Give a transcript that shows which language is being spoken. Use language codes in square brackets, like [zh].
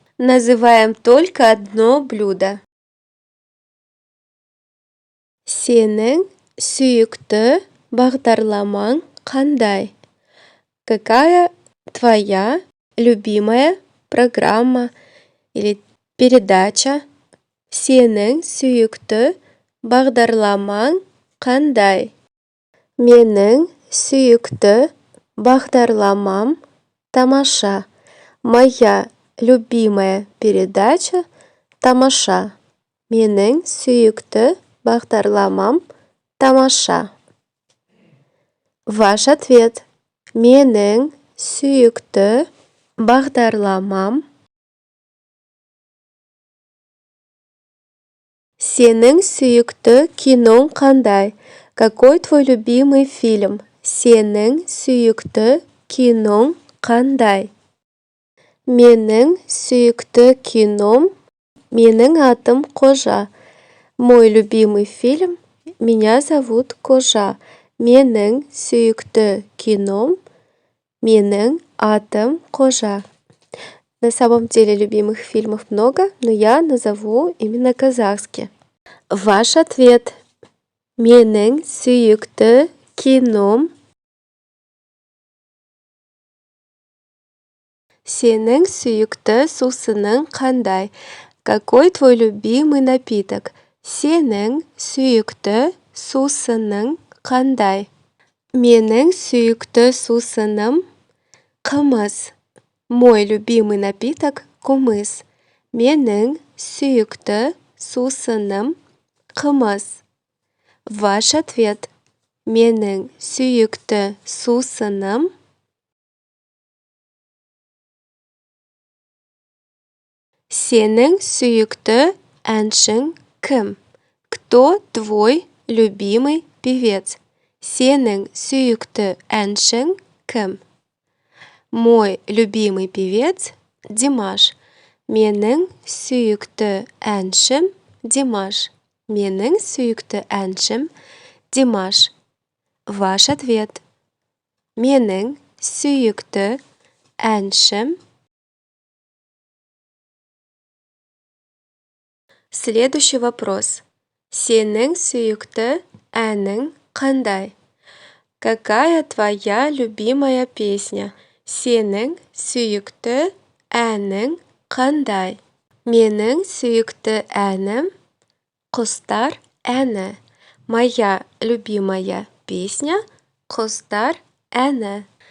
[ru] Называем только одно блюдо. [kk] Сенің сүйікті бағдарламаң қандай? [ru] Какая твоя любимая программа или передача? [kk] Сенің сүйікті бағдарламаң қандай? Менің сүйікті бағдарламам тамаша. [ru] Моя любимая передача тамаша. [kk] Менің сүйікті бағдарламам тамаша. [ru] Ваш ответ. [kk] Менің сүйікті бағдарламам. Сенің сүйікті киноң қандай? [ru] Какой твой любимый фильм? [kk] Сенің сүйікті киноң қандай? Менің сүйікті кином. Менің атым Қожа. [ru] Мой любимый фильм «Меня зовут Кожа». [kk] Менің сүйікті кином. Менің атым Қожа. [ru] На самом деле любимых фильмов много, но я назову именно казахский. Ваш ответ. [kk] Менің сүйікті кином. Сенің сүйікті сусының қандай? [ru] Какой твой любимый напиток? [kk] Сенің сүйікті сусының қандай? Менің сүйікті сусыным қымыз. [ru] Мой любимый напиток күміс. [kk] Менің сүйікті сусыным қымыз. [ru] Ваш ответ. [kk] Менің сүйікті сусыным. Сенің сүйікті әншің кім? [ru] Кто твой любимый певец? [kk] Сенің сүйікті әншің кім? [ru] Мой любимый певец Димаш. [kk] Менің сүйікті әншім Димаш. Менің сүйікті әншім Димаш. [ru] Ваш ответ. [kk] Менің сүйікті әншім. [ru] Следующий вопрос. [kk] Сенің сүйікті әнің қандай? [ru] Какая твоя любимая песня? [kk] Сенің сүйікті әнің қандай? Менің сүйікті әнім Құстар әні. [ru] Моя любимая песня Құстар әні.